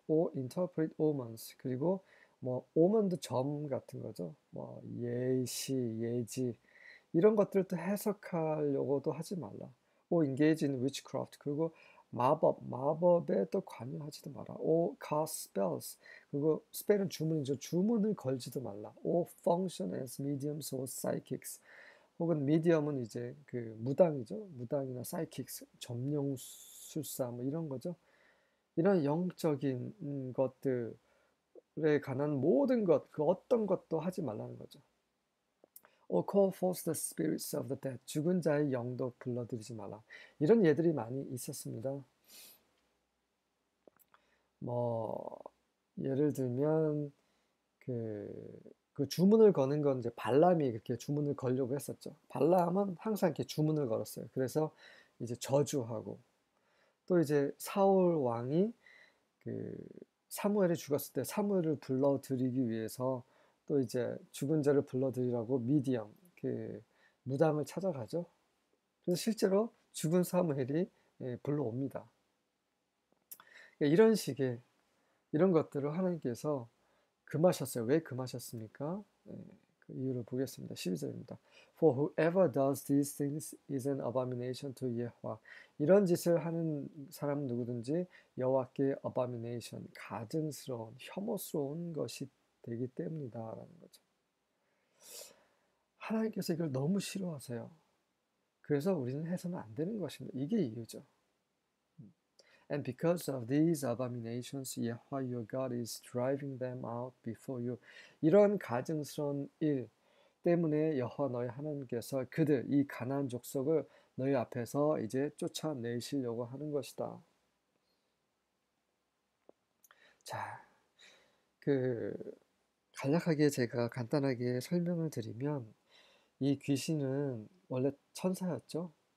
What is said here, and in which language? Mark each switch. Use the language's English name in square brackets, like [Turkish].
[English] or interpret omens, [Korean] 그리고 뭐 오먼도 점 같은 거죠. 뭐 예시, 예지 이런 것들을 또 해석하려고도 하지 말라. [English] or engage in witchcraft, [Korean] 그리고 마법에 또 관여하지도 마라. [English] or cast spells, [Korean] 그리고 스펠은 주문이죠. 주문을 걸지도 말라. [English] or function as mediums or psychics, [Korean] 혹은 미디엄은 이제 그 무당이죠. 무당이나 psychics, 점령술사 뭐 이런 거죠. 이런 영적인 것들에 관한 모든 것, 그 어떤 것도 하지 말라는 거죠. [English] or call forth the spirits of the dead, [Korean] 죽은 자의 영도 불러들이지 마라. 이런 예들이 많이 있었습니다. 뭐 예를 들면 그 주문을 거는 건 이제 발람이 그렇게 주문을 걸려고 했었죠. 발람은 항상 이렇게 주문을 걸었어요. 그래서 이제 저주하고 또 이제 사울 왕이 그 사무엘이 죽었을 때 사무엘을 불러들이기 위해서 또 이제 죽은 자를 불러들이라고 미디안 그 무당을 찾아가죠. 그래서 실제로 죽은 사무엘이 불러옵니다. 그러니까 이런 식의 이런 것들을 하나님께서 금하셨어요. 왜 금하셨습니까? 그 이유를 보겠습니다. 12절입니다. [English] For whoever does these things is an abomination to Yahweh. [Korean] 이런 짓을 하는 사람 누구든지 여호와께 abomination, 가증스러운, 혐오스러운 것이 되기 때문이다라는 거죠. 하나님께서 이걸 너무 싫어하세요. 그래서 우리는 해서는 안 되는 것입니다. 이게 이유죠. [English] And because of these abominations, Yahweh your God is driving them out before you. [Korean] 이런 가증스러운 일 때문에 여호와 너희 하나님께서 그들 이 가나안 족속을 너희 앞에서 이제 쫓아내시려고 하는 것이다. 자, 그 간략하게 제가 간단하게 설명을 드리면 이 귀신은 원래 천사였죠.